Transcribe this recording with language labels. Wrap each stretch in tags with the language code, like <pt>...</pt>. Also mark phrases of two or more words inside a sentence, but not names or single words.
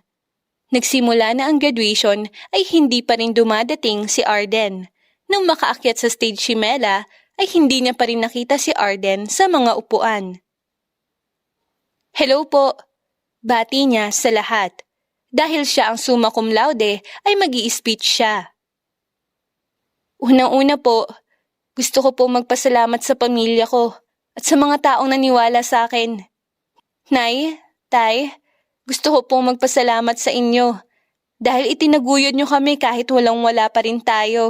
<tl>Nagsimula na ang graduation ay hindi pa rin dumadating si Arden. Nang makaakyat sa stage si Mela ay hindi niya pa rin nakita si Arden sa mga upuan. Hello po, bati niya sa lahat. Dahil siya ang</tl> <la>summa cum laude</la> <tl>ay mag-i-speech siya. Unang-una po, gusto ko po magpasalamat sa pamilya ko at sa mga taong naniwala sa akin. Nay, Tay, gusto ko pong magpasalamat sa inyo dahil itinaguyod niyo kami kahit walang-wala pa rin tayo.</tl>